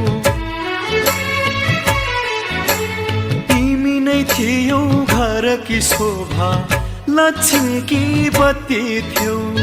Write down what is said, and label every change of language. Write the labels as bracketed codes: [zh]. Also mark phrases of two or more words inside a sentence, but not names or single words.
[ne] तिमी नै थियौ [hi] घर की शोभा, लक्ष्मी की बत्ती [ne] थियौ।